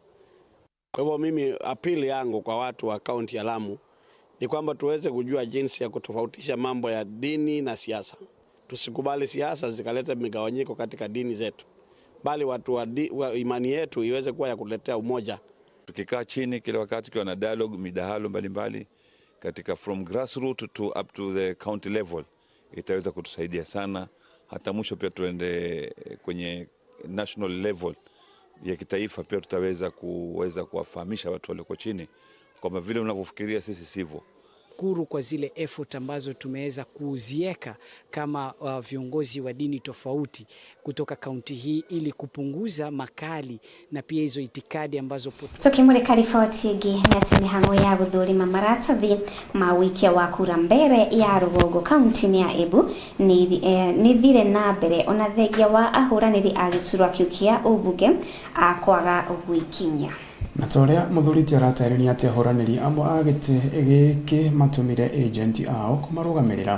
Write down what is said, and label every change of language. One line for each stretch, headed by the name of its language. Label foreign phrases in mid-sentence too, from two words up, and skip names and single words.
Swahili: Kwa hivyo mimi apili yangu kwa watu wa kaunti ya Lamu ni kwamba tuweze kujua jinsi ya kutofautisha mambo ya dini na siasa. Tusikubali siasa zikaleta migawanyiko katika dini zetu, bali watu wa imani yetu iweze kuwa ya kuletea umoja. Tukikaa chini kila wakati kwa na dialogue, midahalo mbalimbali katika
English: from grassroots to up to the county level,
Swahili: itaweza kutusaidia sana. Hata mwisho pia tuende kwenye
English: national level
Swahili: ya kitaifa, pia tutaweza kuwafahamisha watu walioko chini kwamba vile unavyofikiria sisi sivyo. Kuru kwa zile effort ambazo tumeweza kuzieka kama viongozi wa dini tofauti kutoka kaunti hii ili kupunguza makali na pia hizo itikadi ambazo
Kikuyu: tukimulika riboti ĩngĩ nĩ atĩ mĩhang'o ya gũthũrima maratathi ma ũikia wa kura mbere ya rũgongo kaunti-inĩ ya Embu nĩ thire na mbere ona thengia wa ahũranĩri a gĩturwa kĩu kĩa ũmbunge kwaga gwĩkinyia. Na toria mũthuriti aratarĩria atĩ ahũranĩri amwe a gĩtĩ gĩkĩ matũmire agent ao kũmarũgamĩrĩra.